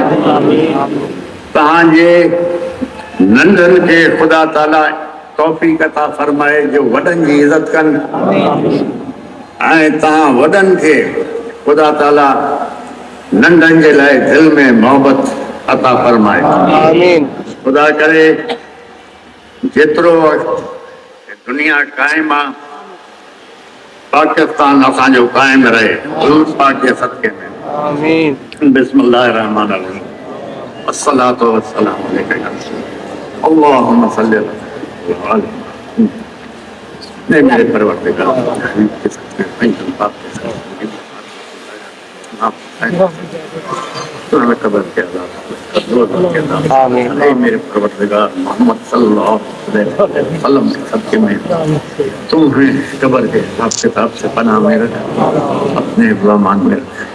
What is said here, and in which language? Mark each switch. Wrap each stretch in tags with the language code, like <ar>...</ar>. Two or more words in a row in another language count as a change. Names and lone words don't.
<sd>तव्हांजे नंढनि खे ख़ुदा ताला तौफ़ीक़ अता फरमाए जो वॾनि जी इज़त कनि, ऐं तव्हां वॾनि खे ख़ुदा ताला नंढनि जे लाइ दिलि में मोहबत अता फरमाए। ख़ुदा करे जेतिरो दुनिया क़ाइमु आहे, पाकिस्तान असांजो क़ाइमु रहे, हुज़ूर पाक जे सदक़े में।</sd> <ar>بسم الله الرحمن الرحيم. الصلاة والسلام عليك اللهم صل على</ar> <ur>میرے پروردگار قبر کے میرے پروردگار محمد</ur> <ar>صلى الله عليه وسلم</ar> <ur>کے صدقے میں تمہیں قبر کے حساب کتاب سے پناہ میں رکھ، اپنے مان میں رکھ, अपने मान में रख।</ur>